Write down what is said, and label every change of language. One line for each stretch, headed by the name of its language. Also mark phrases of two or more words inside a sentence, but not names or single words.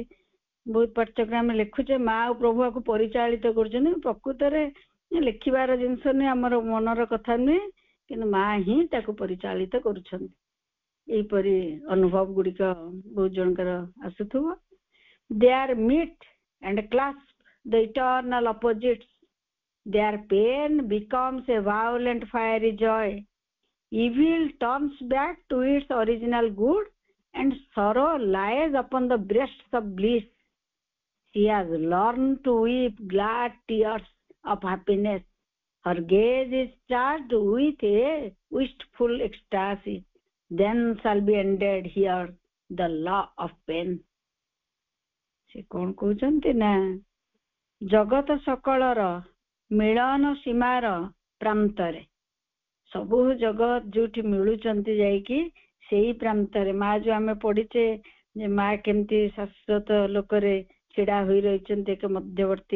Odia: ବହୁତ ପାଠ୍ୟକ୍ରମ ଆମେ ଲେଖୁଛେ ମା ଆଉ ପ୍ରଭୁ ଆକୁ ପରିଚାଳିତ କରୁଛନ୍ତି, ପ୍ରକୃତରେ ଲେଖିବାର ଜିନିଷ ନୁହେଁ, ଆମର ମନର କଥା ନୁହେଁ, କିନ୍ତୁ ମା ହିଁ ତାକୁ ପରିଚାଳିତ କରୁଛନ୍ତି। ଏଇପରି ଅନୁଭବ ଗୁଡିକ ବହୁତ ଜଣଙ୍କର ଆସୁଥିବ।
English: They are met and clasp the eternal opposites, their pain becomes a violent fiery joy, evil turns back to its original good, and sorrow lies upon the breasts of bliss. She has learned to weep glad tears of happiness. Her gaze is charged with a wistful ecstasy. Then shall be ended here the law of pain.
Odia: ସେ କଣ କହୁଛନ୍ତି ନା, ଜଗତ ସକଳର ମିଳନ ସୀମାର ପ୍ରାନ୍ତରେ, ସବୁ ଜଗତ ଯୋଉଠି ମିଳୁଛନ୍ତି ଯାଇକି ସେଇ ପ୍ରାନ୍ତରେ ମା ଯୋଉ ଆମେ ପଢିଛେ ଯେ ମା କେମିତି ଶାଶ୍ୱତ ଲୋକରେ ଛିଡା ହୋଇ ରହିଛନ୍ତି ଏକ ମଧ୍ୟବର୍ତ୍ତୀ